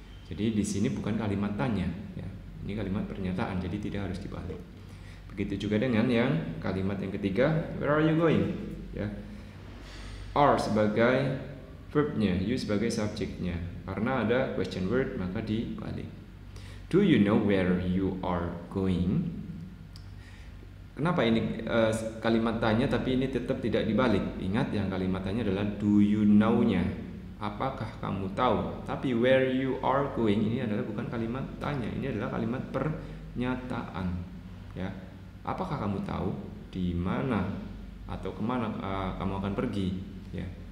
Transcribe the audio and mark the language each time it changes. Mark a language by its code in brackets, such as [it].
[id] Jadi di sini bukan kalimat tanya. Ya. Ini kalimat pernyataan, jadi tidak harus dibalik. Begitu juga dengan yang kalimat yang ketiga, [en] where are you going? [id] Ya. Are sebagai verbnya, you sebagai subjeknya. Karena ada question word, maka dibalik. [en] Do you know where you are going? [id] Kenapa ini kalimat tanya tapi ini tetap tidak dibalik? Ingat yang kalimat tanya adalah [en] do you know- [id] nya. Apakah kamu tahu? Tapi [en] where you are going [id] ini adalah bukan kalimat tanya, ini adalah kalimat pernyataan. Ya, apakah kamu tahu di mana atau kemana kamu akan pergi? Ya.